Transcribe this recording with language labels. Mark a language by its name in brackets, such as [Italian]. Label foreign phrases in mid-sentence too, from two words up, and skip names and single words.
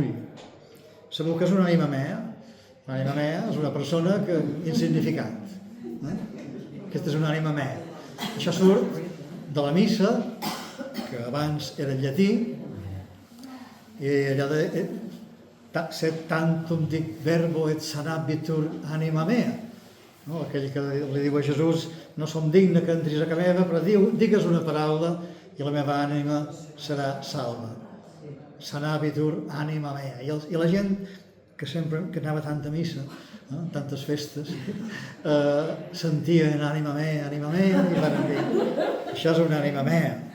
[Catalan] Sabeu que és una [Latin] ànima mea? [Catalan] L' [Latin] ànima mea [Catalan] és una persona insignificant. Aquesta és una [Latin] ànima mea. [Catalan] Això surt de la missa, que abans era en llatí, i allò de [Latin] set tantum dic verbo et sanabitur ànima mea. [Catalan] Aquell que li diu a Jesús, no som digne que entris a casa meva, però digues una paraula i la meva ànima serà salva. [Latin] Sanabitur ànima mea. [Catalan] I la gent que anava a tanta missa, tantes festes, sentien [Latin] ànima mea, [Catalan] i van dir, això és una [Latin] ànima mea.